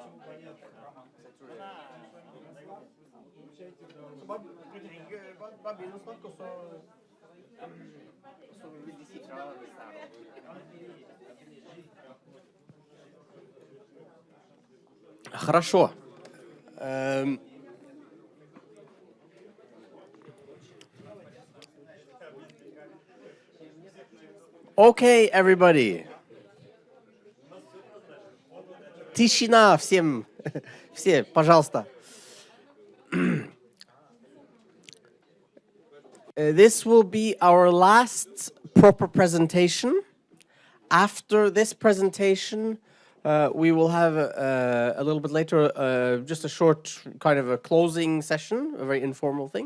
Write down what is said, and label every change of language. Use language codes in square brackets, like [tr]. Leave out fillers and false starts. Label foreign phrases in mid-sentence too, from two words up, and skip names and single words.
[no] Så jeg tror det er... Så bare begynn å snakke, og så vil de si fra hvis det er noe. [en] Хорошо. Okay, everybody. [ru] Тишина всем. Все, пожалуйста. [en] This will be our last proper presentation. After this presentation, we will have a little bit later just a short kind of a closing session, a very informal thing.